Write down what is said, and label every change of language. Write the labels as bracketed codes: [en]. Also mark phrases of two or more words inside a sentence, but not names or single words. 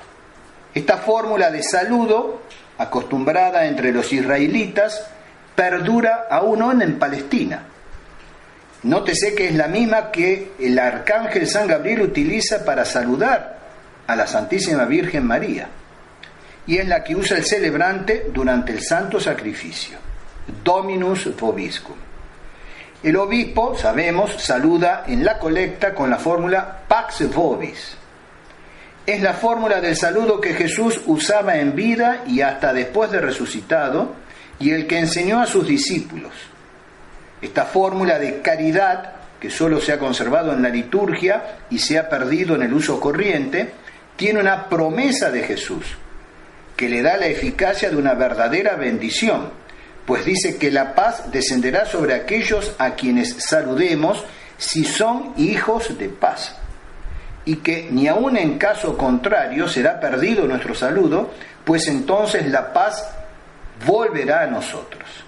[es] Esta fórmula de saludo, acostumbrada entre los israelitas, perdura aún hoy en Palestina. Nótese que es la misma que el arcángel San Gabriel utiliza para saludar a la Santísima Virgen María, y es la que usa el celebrante durante el santo sacrificio. [la] Dominus vobiscum. [es] El obispo, sabemos, saluda en la colecta con la fórmula [la] Pax vobis. [es] Es la fórmula del saludo que Jesús usaba en vida y hasta después de resucitado, y el que enseñó a sus discípulos. Esta fórmula de caridad, que solo se ha conservado en la liturgia y se ha perdido en el uso corriente, tiene una promesa de Jesús, que le da la eficacia de una verdadera bendición, pues dice que la paz descenderá sobre aquellos a quienes saludemos si son hijos de paz, y que ni aun en caso contrario será perdido nuestro saludo, pues entonces la paz volverá a nosotros.